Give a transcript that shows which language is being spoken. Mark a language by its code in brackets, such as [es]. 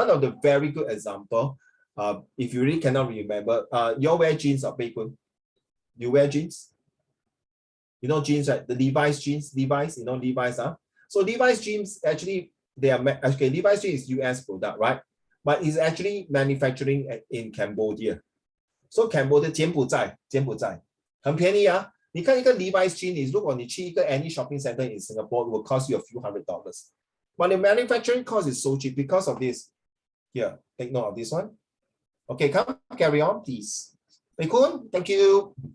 [en] One of the very good example, if you really cannot remember, you wear jeans or Pei Kun? You wear jeans? You know jeans, right? The Levi's jeans, Levi's, you know Levi's, So Levi's jeans actually, they are, okay, Levi's jeans is US product, right? But it's actually manufacturing in Cambodia. [zh] So Cambodia 柬埔寨很便宜啊。你看一个 [en] Levi's jeans， [zh] 如果你去一个 [en] any shopping center in Singapore, it will cost you a few $100s. But the manufacturing cost is so cheap because of this. Here, take note of this one. Okay, come carry on, please. Pei Kun, thank you.